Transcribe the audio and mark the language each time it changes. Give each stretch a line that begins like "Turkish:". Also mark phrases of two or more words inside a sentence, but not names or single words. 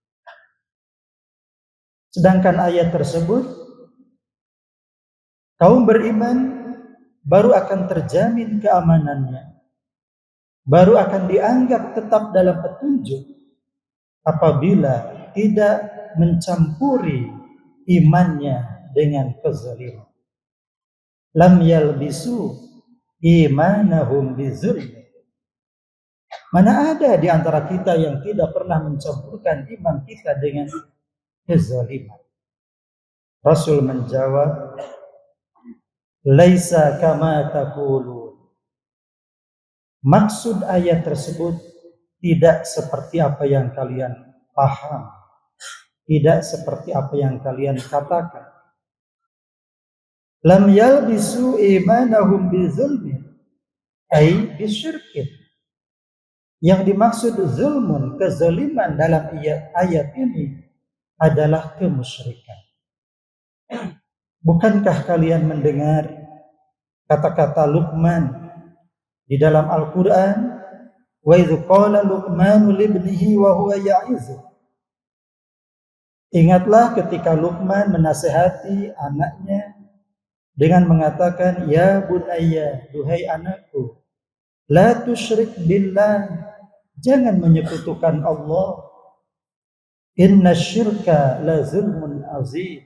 Indonesian: Sedangkan ayat tersebut, kaum beriman baru akan terjamin keamanannya, baru akan dianggap tetap dalam petunjuk apabila tidak mencampuri imannya dengan kezaliman.
Arabic: لم يلبسوا إيمانهم بظلم.
Indonesian: Mana ada di antara kita yang tidak pernah mencampurkan iman kita dengan kezaliman? Rasul menjawab,
Arabic: ليس كما تقولون.
Indonesian: Maksud ayat tersebut tidak seperti apa yang kalian paham, tidak seperti apa yang kalian katakan.
Arabic: لم يلبسوا إيمانهم بظلم أي بشرك.
Indonesian: Yang dimaksud zulmun, kezaliman dalam ayat ini adalah kemusyrikan. Bukankah kalian mendengar kata-kata Luqman di dalam Al-Quran?
Arabic: وإذ قال لقمان لابنه وهو يعظه.
Indonesian: Ingatlah ketika Luqman menasihati anaknya dengan mengatakan,
Arabic: يا بني,
Indonesian: duhai anakku,
Arabic: لا تشرك بالله,
Indonesian: jangan menyekutukan Allah.
Arabic: إن الشرك لظلم عظيم.